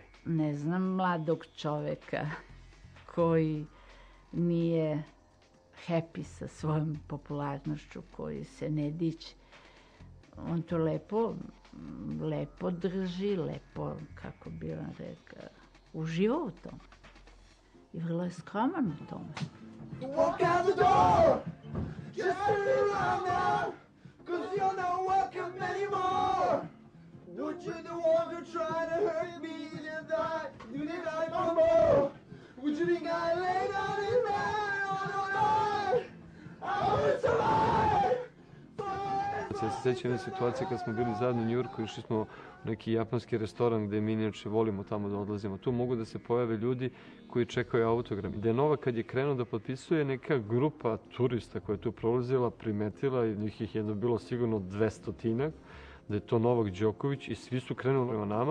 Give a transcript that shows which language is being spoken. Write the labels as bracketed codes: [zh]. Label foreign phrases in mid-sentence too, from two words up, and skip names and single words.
[sr] Ne znam mladog čoveka koji nije happy sa svojom popularnošću, koji se ne dići. On to lepo drži, lepo, kako bi on rekao, uživa u tom. I vrlo je skroman u tome. [en] Walk out the door, just turn around now, 'cause you're not welcome anymore. Would you the one who tried to hurt me and you did I no more? Would you think I lay down in bed all night? I would survive, but [sr] Ja se sjećam jedne situacije kad smo bili zajedno u Njujorku, išli smo u neki japanski restoran gde mi inače volimo tamo da odlazimo. Tu mogu da se pojave ljudi koji čekaju autogram. Da je Novak kad je krenuo da potpisuje, neka grupa turista koja je tu prolazila, primetila i njih je jedno bilo sigurno 200-tinak, da je to Novak Đoković i svi su krenuli prema nama.